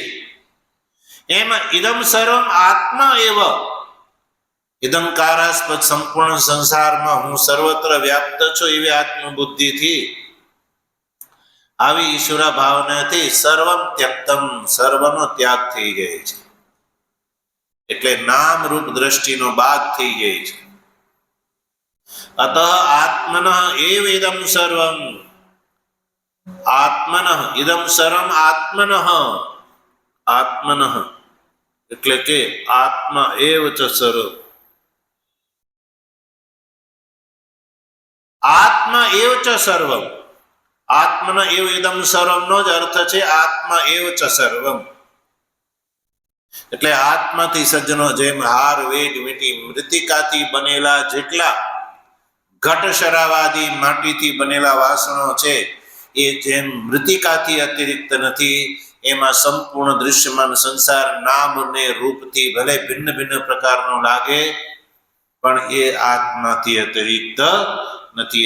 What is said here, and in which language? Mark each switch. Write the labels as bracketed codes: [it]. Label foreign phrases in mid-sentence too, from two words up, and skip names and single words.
[gu] એમાં [sa] ઇદમ સર્વમ આત્મા એવ, [gu] ઇદંકારાસ્પદ સંપૂર્ણ સંસારમાં હું સર્વત્ર વ્યાપ્ત છું એવી આત્મબુદ્ધિથી, આવી ઈશ્વર ભાવનાથી [sa] સર્વમ ત્યક્તમ, [gu] સર્વનો ત્યાગ થઈ જાય છે. એટલે નામ રૂપ દ્રષ્ટિનો બાદ થઈ જાય છે. [sa] અતઃ આત્મનઃ એવ ઇદમ સર્વમ, આત્મનઃ ઇદમ સર્વમ આત્મનઃ, આત્મનઃ [gu] એટલે કે [sa] આત્મા એવ ચ સર્વ, આત્મા એવ ચ સર્વમ, આત્મન એવ ઇદમ સર્વમનો [gu] જ અર્થ છે [sa] આત્મા એવ ચ સર્વમ. [gu] એટલે આત્માથી સજ્જનો જેમ હાર, વેદ, મીટી, મૃતિકાથી બનેલા જેટલા ઘટ શરાવાદી માટીથી બનેલા વાસણો છે એ જેમ મૃતિકાથી અતિરિક્ત નથી, એમાં સંપૂર્ણ દૃશ્યમાન સંસાર નામ અને રૂપથી ભલે ભિન્ન ભિન્ન પ્રકારનો લાગે, પણ એ આત્માથી અતિરિક્ત નથી.